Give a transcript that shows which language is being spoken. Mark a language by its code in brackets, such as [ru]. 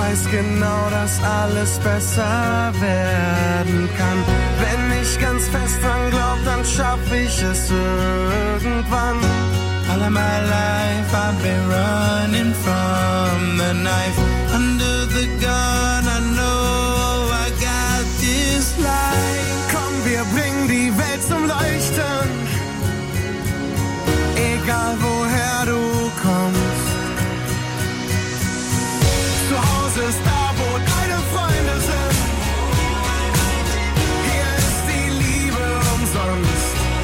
[de] Genau, dass alles besser werden kann. Wenn ich ganz fest dran glaub, dann schaff ich es irgendwann. [en] All of my life I've been running from the knife. Under the gun I know I got this life. [de] Komm, wir bringen die Welt zum Leuchten. Egal woher du kommst. Ist da, wo deine Freunde sind. Hier ist die Liebe umsonst.